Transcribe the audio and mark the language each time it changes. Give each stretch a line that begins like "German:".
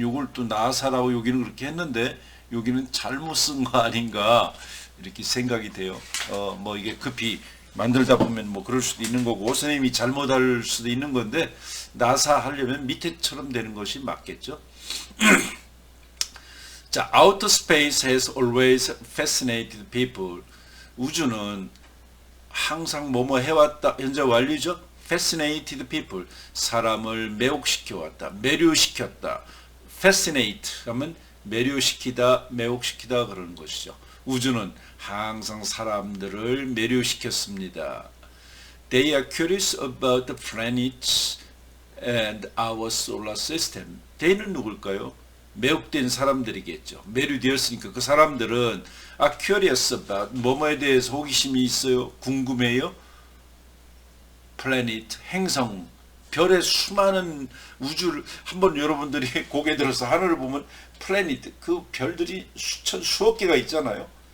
Korean: 요걸 또 나사라고 여기는 그렇게 했는데 여기는 잘못 쓴 거 아닌가 이렇게 생각이 돼요. 뭐 이게 급히 만들다 보면 뭐 그럴 수도 있는 거고 선생님이 잘못할 수도 있는 건데 나사 하려면 밑에처럼 되는 것이 맞겠죠.
English: 자, Outer space has always fascinated people.
Korean: 우주는 항상 뭐뭐 해왔다. 현재 완료죠.
English: Fascinated people,
Korean: 사람을 매혹시켜왔다, 매료시켰다. Fascinate 하면 매료시키다, 매혹시키다 그러는 것이죠. 우주는 항상 사람들을 매료시켰습니다.
English: They are curious about the planets and our solar system.
Korean: They는 누굴까요? 매혹된 사람들이겠죠. 매료되었으니까 그 사람들은
English: are curious about,
Korean: 뭐뭐에 대해서 호기심이 있어요, 궁금해요. 플래닛, 행성, 별의 수많은 우주를 한번 여러분들이 고개 들어서 하늘을 보면 플래닛, 그 별들이 수억 개가 있잖아요.